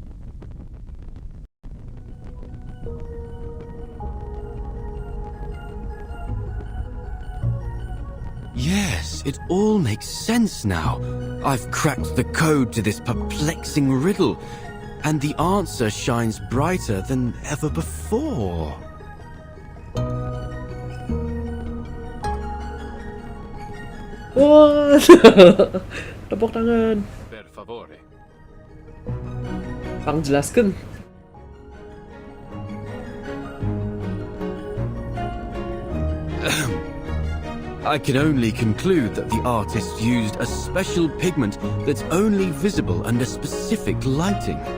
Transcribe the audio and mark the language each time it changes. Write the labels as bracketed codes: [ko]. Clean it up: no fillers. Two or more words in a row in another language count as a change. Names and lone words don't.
[en] Yes, it all makes sense now. I've cracked the code to this perplexing riddle, and the answer shines brighter than ever before. [id] Wah, tepuk tangan. [it] Per favore. [id] Bang, jelaskan. [en] I can only conclude that the artist used a special pigment that's only visible under specific lighting.